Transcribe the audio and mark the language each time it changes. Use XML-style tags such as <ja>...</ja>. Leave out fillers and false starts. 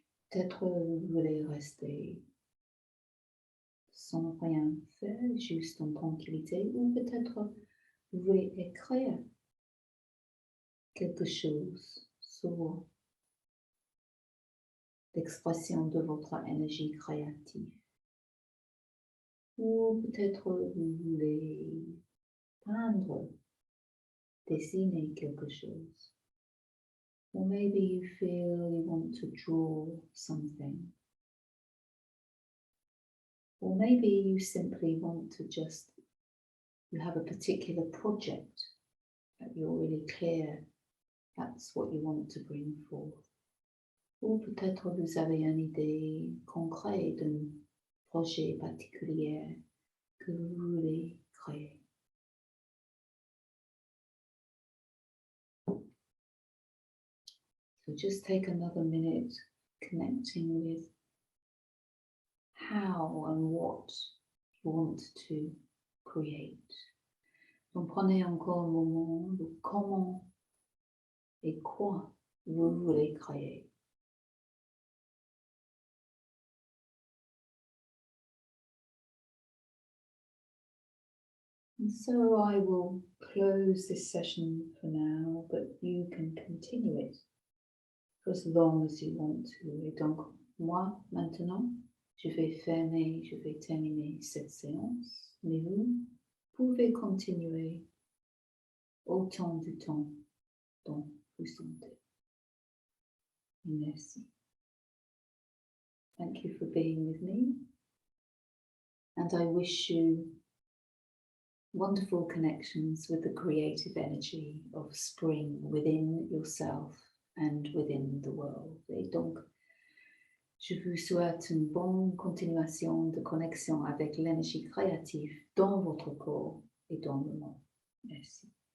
<fr>Peut-être vous voulez rester sans rien faire, juste en tranquillité, ou peut-être vous voulez écrire quelque chose sur l'expression de votre énergie créative. Ou peut-être vous voulez peindre, dessiner quelque chose.</fr> <en>Or maybe you feel you want to draw something. Or maybe you simply want to you have a particular project that you're really clear that's what you want to bring forth.</en> <fr>Ou peut-être vous avez une idée concrète d'un projet particulier que vous voulez créer.</fr> <en>So just take another minute connecting with how and what you want to create.</en> <fr>Donc prenez encore un moment de comment et quoi vous voulez créer.</fr> <en>And so I will close this session for now, but you can continue it for as long as you want to.</en> <fr>Et donc, moi, maintenant, je vais terminer cette séance, mais vous pouvez continuer autant du temps dont vous sentez. Merci.</fr> <en>Thank you for being with me, and I wish you wonderful connections with the creative energy of spring within yourself and within the world.</en> <fr>Et donc, je vous souhaite une bonne continuation de connexion avec l'énergie créative dans votre corps et dans le monde. Merci.</fr>